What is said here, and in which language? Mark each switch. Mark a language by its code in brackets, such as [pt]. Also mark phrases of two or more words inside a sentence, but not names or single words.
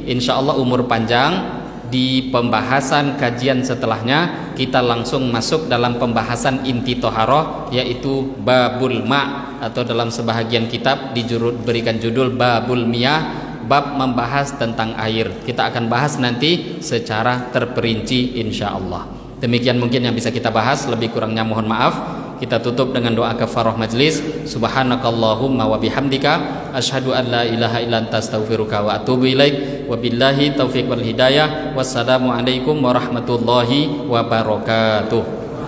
[ar] إن شاء الله [id] umur panjang. Di pembahasan kajian setelahnya kita langsung masuk dalam pembahasan inti toharoh, yaitu [ar] باب الماء, [id] atau dalam sebahagian kitab diberikan judul [ar] باب المياه, [id] bab membahas tentang air. Kita akan bahas nanti secara terperinci [ar] إن شاء الله. [id] Demikian mungkin yang bisa kita bahas, lebih kurangnya mohon maaf. Kita tutup dengan doa [ar] كفارة مجلس. سبحانك اللهم وبحمدك أشهد أن لا إله إلا أنت أستغفرك وأتوب إليك. وبالله التوفيق والهداية. والسلام عليكم ورحمة الله وبركاته.